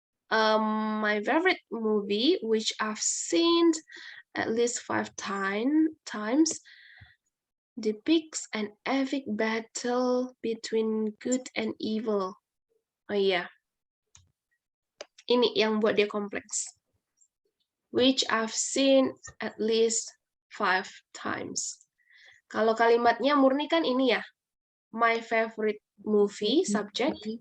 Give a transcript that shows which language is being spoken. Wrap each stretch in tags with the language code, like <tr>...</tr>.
<en>My favorite movie, which I've seen at least 5 times, depicts an epic battle between good and evil.</en> <id>Oh iya. Ini yang buat dia kompleks.</id> <en>Which I've seen at least 5 times.</en> <id>Kalau kalimatnya murni kan ini ya.</id> <en>My favorite movie, subject.</en>